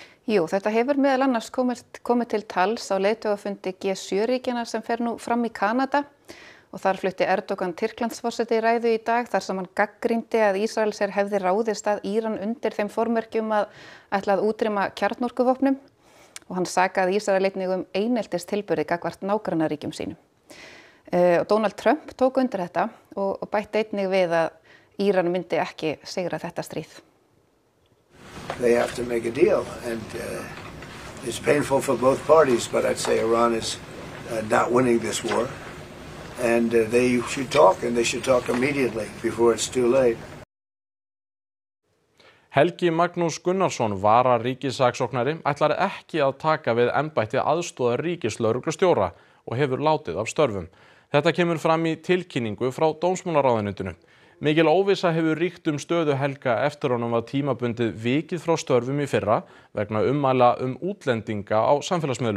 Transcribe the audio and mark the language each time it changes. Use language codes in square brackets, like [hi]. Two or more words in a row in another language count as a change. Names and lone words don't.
[is] Jú, þetta hefur meðal annars komið til tals á leiðtogafundi G7-ríkjanna sem fer nú fram í Kanada og þar flutti Erdogan Tyrklandsforseti ræðu í dag þar sem hann gagnrýndi að Ísraelsher hefði ráðist að Íran undir þeim formerkjum að ætla að útrýma kjarnorkuvopnum og hann sakaði Ísrael einnig eineltistilburði gagnvart nágrannaríkjum sínum. Donald Trump tók undir þetta og bætti einnig við að Íran myndi ekki sigra þetta stríð. [en] They have to make a deal and It's painful for both parties, but I'd say Iran is not winning this war. And they should talk, and they should talk immediately before it's too late. [is] Helgi Magnús Gunnarsson, vararíkissaksóknari, ætlar ekki að taka við embætti aðstoðar ríkislögreglustjóra og hefur látið af störfum. Þetta kemur fram í tilkynningu frá dómsmálaráðuneytinu. Mikil óvissa hefur ríkt stöðu Helga eftir honum var tímabundið vikið frá störfum í fyrra vegna ummæla útlendinga á samfélagsmiðlum.